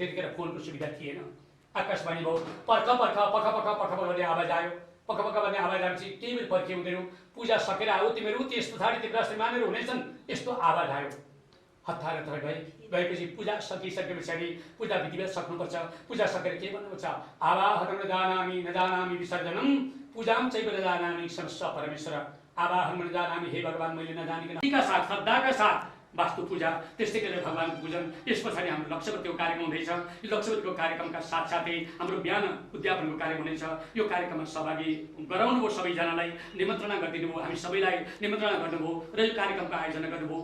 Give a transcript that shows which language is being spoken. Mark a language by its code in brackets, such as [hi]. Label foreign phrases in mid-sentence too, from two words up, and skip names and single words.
[ne] त्यतिखेर फोनको सुविधा थिएन, आकाशवाणी भयो। पर्ख भन्ने आवाज आयो। पक्का भन्ने आवाज आएपछि केही पनि पर्खे हुँदैनौ, पूजा सकेर आऊ तिमीहरू, त्यस पछाडि तिम्रा श्रीमानहरू हुनेछन्, यस्तो आवाज आयो। हतार गएपछि पूजा सकिसके पछाडि पूजा विधिवत सक्नुपर्छ। पूजा सकेर के भन्नुपर्छ, [sa] आवाहनं न जानामि विसर्जनम पूजाम चैव न जानामि समस्व परमेश्वर। आवाहन न जानामि, [ne] हे भगवान् मैले नजानिकन साथ श्रद्धाका साथ वास्तु पूजा, त्यस्तै गरेर भगवानको पूजन। यस पछाडि हाम्रो लक्ष्यवतीको कार्यक्रम हुँदैछ। यो लक्ष्यवतीको कार्यक्रमका साथसाथै हाम्रो बिहान उद्यापनको कार्यक्रम हुनेछ। यो कार्यक्रममा सहभागी गराउनुभयो, सबैजनालाई निमन्त्रणा गरिदिनु भयो, हामी सबैलाई निमन्त्रणा गर्नुभयो र यो कार्यक्रमको आयोजना गर्नुभयो।